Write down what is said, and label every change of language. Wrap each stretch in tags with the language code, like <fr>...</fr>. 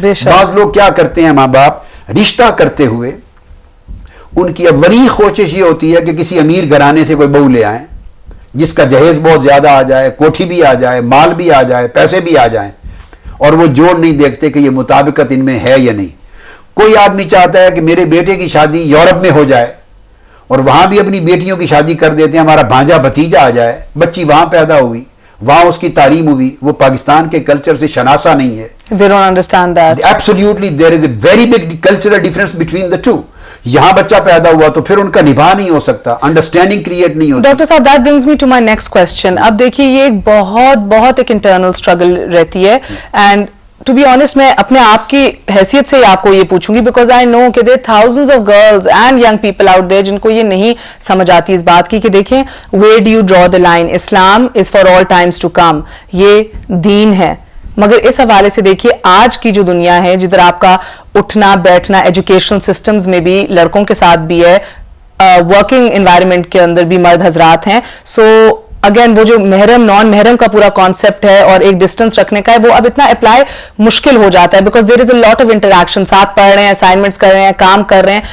<ur>بعض لوگ کیا کرتے ہیں, ماں باپ رشتہ کرتے ہوئے ان کی اولی کوشش یہ ہوتی ہے کہ کسی امیر گھرانے سے کوئی بہو لے آئیں جس کا جہیز بہت زیادہ آ جائے, کوٹھی بھی آ جائے, مال بھی آ جائے, پیسے بھی آ جائیں, اور وہ جوڑ نہیں دیکھتے کہ یہ مطابقت ان میں ہے یا نہیں. کوئی آدمی چاہتا ہے کہ میرے بیٹے کی شادی یورپ میں ہو جائے, اور وہاں بھی اپنی بیٹیوں کی شادی کر دیتے ہیں, ہمارا بھانجا بھتیجا آ جائے, بچی وہاں پیدا ہوئی, وہاں اس کی تعلیم ہوئی, وہ پاکستان کے کلچر سے شناسا نہیں ہے.</ur> <en>They don't understand that. Absolutely, there is a very big cultural difference between the two.</en> <ur>یہاں بچہ پیدا ہوا تو پھر ان کا نبھا نہیں ہو سکتا, انڈرسٹینڈنگ کریٹ نہیں ہوتی.</ur> <en>Doctor صاحب, that brings me to my next question.</en> <ur>اب دیکھیے یہ ایک بہت ایک انٹرنل اسٹرگل رہتی ہے, اینڈ ٹو بی آنیسٹ میں اپنے آپ کی حیثیت سے آپ کو یہ پوچھوں گی, بیکاز آئی نو کہ دیر thousands of girls and young people out there جن کو یہ نہیں سمجھ آتی اس بات کی کہ دیکھیں where do you draw the line.</ur> <en>Islam is for all times to come, یہ دین ہے.</en> <ur>مگر اس حوالے سے دیکھیے آج کی جو دنیا ہے, جدھر آپ کا اٹھنا بیٹھنا ایجوکیشنل سسٹمز میں بھی لڑکوں کے ساتھ بھی ہے, ورکنگ انوائرمنٹ کے اندر بھی مرد حضرات ہیں. سو اگین وہ جو محرم نان محرم کا پورا کانسیپٹ ہے اور ایک ڈسٹینس رکھنے کا ہے, وہ اب اتنا اپلائی مشکل ہو جاتا ہے, because there is a lot of interaction, ساتھ پڑھ رہے ہیں, اسائنمنٹس کر رہے ہیں, کام کر رہے ہیں.</ur>